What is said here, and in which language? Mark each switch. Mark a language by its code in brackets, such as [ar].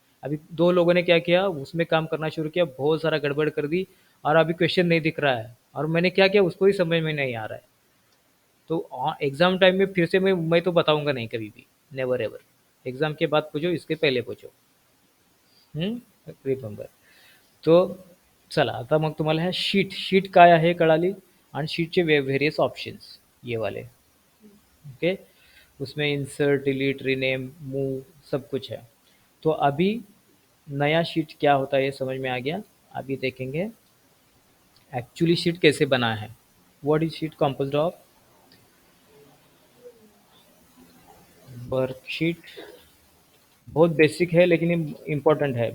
[hi] अभी 2 लोगों ने क्या किया, उसमें काम करना शुरू किया, बहुत सारा गड़बड़ कर दी, और अभी क्वेश्चन नहीं दिख रहा है, और मैंने क्या किया उसको ही समझ में नहीं आ रहा है। तो एग्ज़ाम टाइम में फिर से मैं तो बताऊंगा नहीं कभी भी, नेवर एवर। एग्ज़ाम के बाद पूछो, इसके पहले पूछो, रिमेंबर। [mr] तो चला, आता मग तुम्हाला ह्या शीट काय आहे कळाली, आणि शीटचे व्हेरियस ऑप्शन्स ये वाले, ओके, [hi] उसमें इंसर्ट, डिलीट, रीनेम, मूव, सब कुछ है। तो अभी नया शीट क्या होता है ये समझ में आ गया। अभी देखेंगे एक्चुअली शीट कैसे बना है। [en] what is sheet composed of, [hi] worksheet, बहुत बेसिक है लेकिन इम्पोर्टेंट है।